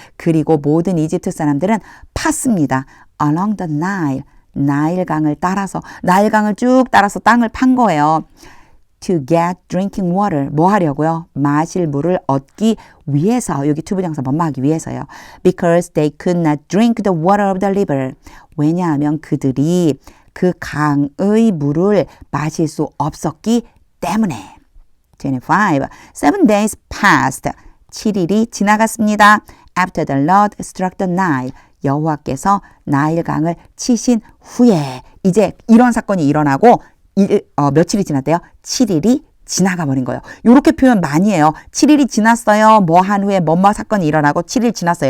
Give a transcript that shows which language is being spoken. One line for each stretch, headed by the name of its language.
Korean: 그리고 모든 이집트 사람들은 팠습니다.
English: Along the Nile.
Korean: 나일강을 따라서 나일강을 쭉 따라서 땅을 판 거예요.
English: To get drinking water.
Korean: 뭐 하려고요? 마실 물을 얻기 위해서. 여기 투부정사 뭐뭐하기 위해서요.
English: Because they could not drink the water of the river.
Korean: 왜냐하면 그들이 그 강의 물을 마실 수 없었기 때문에.
English: 25. 7 days passed.
Korean: 7일이 지나갔습니다.
English: After the Lord struck the Nile.
Korean: 여호와께서 나일강을 치신 후에 이제 이런 사건이 일어나고 며칠이 지났대요? 7일이 지나가 버린 거예요. 이렇게 표현 많이 해요. 7일이 지났어요. 뭐 한 후에 뭐뭐 사건이 일어나고 7일 지났어요.